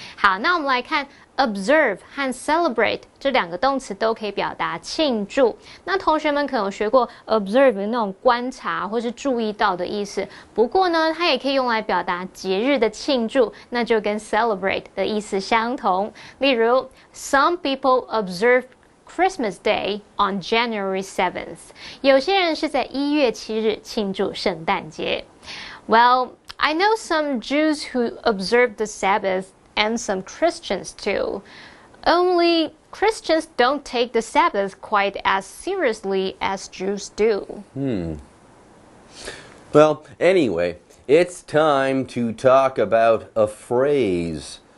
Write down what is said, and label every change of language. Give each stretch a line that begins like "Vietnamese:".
Chinese: 好，那我们来看 observe 和 celebrate 这两个动词都可以表达庆祝。那同学们可能有学过 observe 的那种观察或是注意到的意思，不过呢，它也可以用来表达节日的庆祝，那就跟 celebrate 的意思相同。例如
English: some people observe Christmas Day on January 7th.
Chinese: 有些人是在1月7日庆祝圣诞节。
English: Well, I know some Jews who observe the Sabbath and some Christians too. Only Christians don't take the Sabbath quite as seriously as Jews do. Well, anyway, it's time to talk about a phrase.